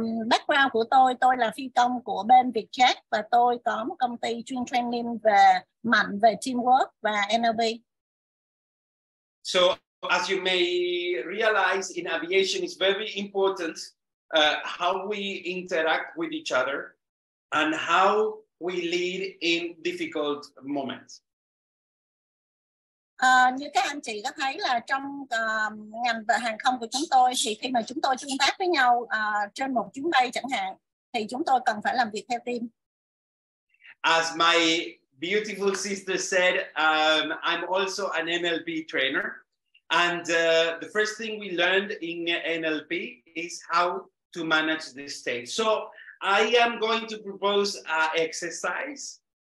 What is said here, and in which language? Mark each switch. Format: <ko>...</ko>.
<vi>Background của tôi là phi công của bên Vietjet và tôi có một công ty chuyên training về mạnh về teamwork và NLP.</vi> <en>So as you may realize, in aviation it's very important how we interact with each other and how we lead in difficult moments.</en> <vi>Như các anh chị có thấy là trong ngành về hàng không của chúng tôi thì khi mà chúng tôi tương tác với nhau trên một chuyến bay chẳng hạn thì chúng tôi cần phải làm việc theo team.</vi> <en>As my beautiful sister said, I'm also an NLP trainer, and the first thing we learned in NLP is how to manage the state. So I am going to propose an exercise.</en>